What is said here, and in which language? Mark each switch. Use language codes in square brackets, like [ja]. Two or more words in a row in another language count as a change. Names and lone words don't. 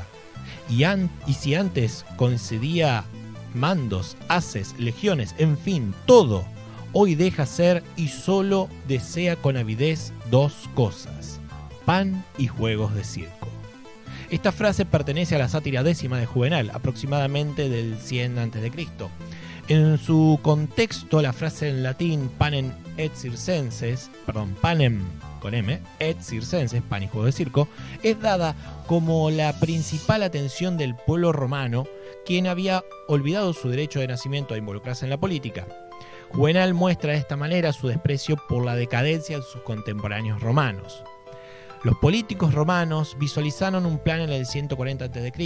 [es] Y si antes concedía mandos, haces, legiones, en fin, todo, hoy deja ser y solo desea con avidez 2 cosas: pan y juegos de circo. Esta frase pertenece a la sátira 10 de Juvenal, aproximadamente del 100 a.C. En su contexto, la frase en latín [la] panem et circenses, [es] panem con M, [la] et circenses, [es] pan y juego de circo, es dada como la principal atención del pueblo romano, quien había olvidado su derecho de nacimiento a involucrarse en la política. Juvenal muestra de esta manera su desprecio por la decadencia de sus contemporáneos romanos. Los políticos romanos visualizaron un plan en el 140 a.C.